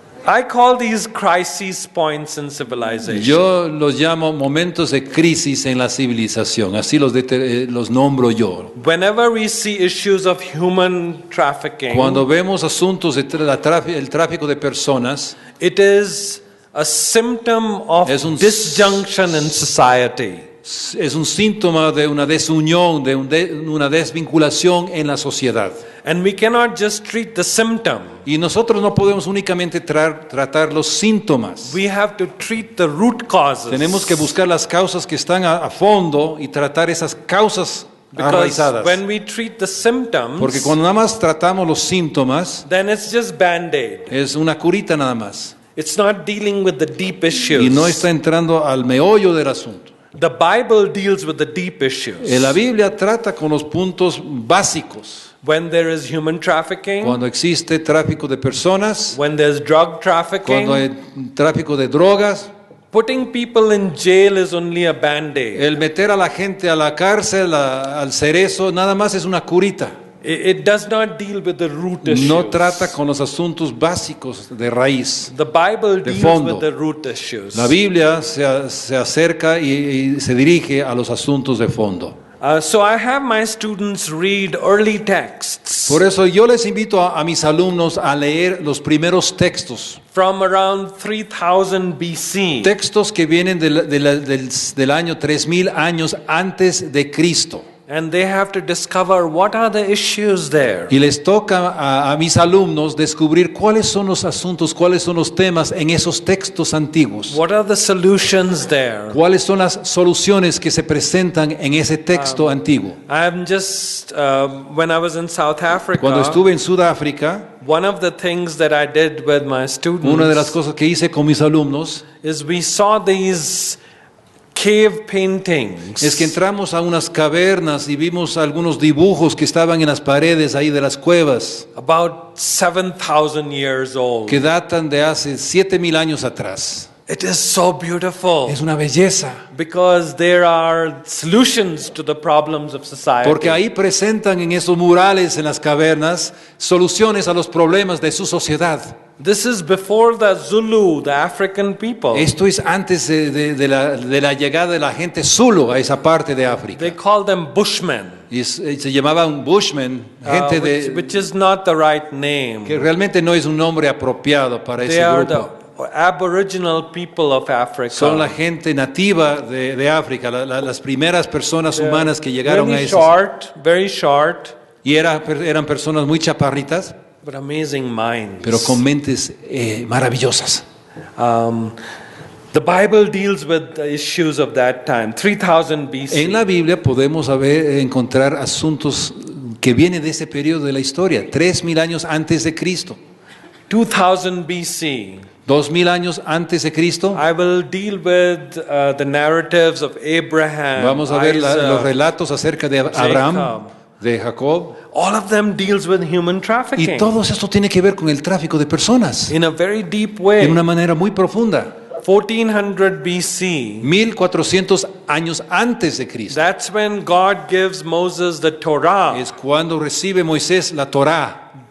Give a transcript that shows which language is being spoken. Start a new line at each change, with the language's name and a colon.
English: I call these crisis points in civilization.
Spanish: Yo los llamo momentos de crisis en la civilización, así los nombro yo.
English: Whenever we see issues of human trafficking,
Spanish: Cuando vemos asuntos de el tráfico de personas,
English: it is a symptom of
Spanish: Es un
English: disjunction in society.
Spanish: es un síntoma de una desunión, de una desvinculación en la sociedad.
English: And we cannot just treat the symptom.
Spanish: Y nosotros no podemos únicamente tratar los síntomas.
English: We have to treat the root causes.
Spanish: Tenemos que buscar las causas que están a fondo y tratar esas causas
English: Because
Spanish: arraizadas.
English: when we treat the symptoms,
Spanish: Porque cuando nada más tratamos los síntomas,
English: then it's just Band-Aid.
Spanish: es una curita nada más.
English: It's not dealing with the deep issues.
Spanish: Y no está entrando al meollo del asunto.
English: The Bible deals with the deep issues.
Spanish: La Biblia trata con los puntos básicos.
English: When there is human trafficking,
Spanish: Cuando existe tráfico de personas,
English: when there's drug trafficking,
Spanish: cuando hay tráfico de drogas,
English: putting people in jail is only a Band-Aid.
Spanish: el meter a la gente a la cárcel, al cerezo, nada más es una curita.
English: It does not deal with the root issues.
Spanish: No trata con los asuntos básicos de raíz.
English: The Bible
Spanish: de
English: deals
Spanish: fondo.
English: with the root issues.
Spanish: La Biblia se acerca y se dirige a los asuntos de fondo.
English: So I have my students read early texts
Spanish: Por eso yo les invito a mis alumnos a leer los primeros textos.
English: from around 3000 BC.
Spanish: Textos que vienen del año 3000 años antes de Cristo.
English: And they have to discover what are the issues there.
Spanish: Y les toca a mis alumnos descubrir cuáles son los asuntos, cuáles son los temas en esos textos antiguos.
English: What are the solutions there?
Spanish: Cuáles son las soluciones que se presentan en ese texto antiguo.
English: I'm just, when I was in South Africa,
Spanish: Cuando estuve en Sudáfrica,
English: one of the things that I did with my students
Spanish: una de las cosas que hice con mis alumnos
English: is we saw these cave paintings.
Spanish: es que entramos a unas cavernas y vimos algunos dibujos que estaban en las paredes ahí de las cuevas,
English: about 7,000 years old.
Spanish: que datan de hace 7000 años atrás.
English: It is so beautiful
Spanish: Es una belleza.
English: because there are solutions to the problems of society.
Spanish: Porque ahí presentan en esos murales, en las cavernas, soluciones a los problemas de su sociedad.
English: This is before the Zulu, the African people.
Spanish: Esto es antes de la llegada de la gente Zulu a esa parte de África.
English: They call them Bushmen,
Spanish: Y se llamaban Bushmen, gente
English: which is not the right name.
Spanish: que realmente no es un nombre apropiado para
English: They
Spanish: ese
English: are
Spanish: grupo.
English: the aboriginal people of Africa.
Spanish: Son la gente nativa de África, las primeras personas humanas que llegaron a
English: Very
Spanish: esos.
English: short, very short,
Spanish: Y eran personas muy chaparritas,
English: but amazing minds.
Spanish: pero con mentes maravillosas.
English: The Bible deals with the issues of that time, 3000 BC.
Spanish: En la Biblia podemos encontrar asuntos que vienen de ese periodo de la historia, 3000 años antes de Cristo,
English: 2000 BC.
Spanish: 2000 años antes de Cristo.
English: I will deal with the narratives of Abraham,
Spanish: Vamos a ver los
English: Isaac.
Spanish: relatos acerca de Abraham, de Jacob,
English: All of them deals with human trafficking
Spanish: y todo esto tiene que ver con el tráfico de personas
English: in a very deep
Spanish: de
English: way.
Spanish: una manera muy profunda.
English: 1400 BC.
Spanish: 1400 años antes de Cristo
English: That's when God gives Moses the Torah,
Spanish: es cuando recibe Moisés la Torá,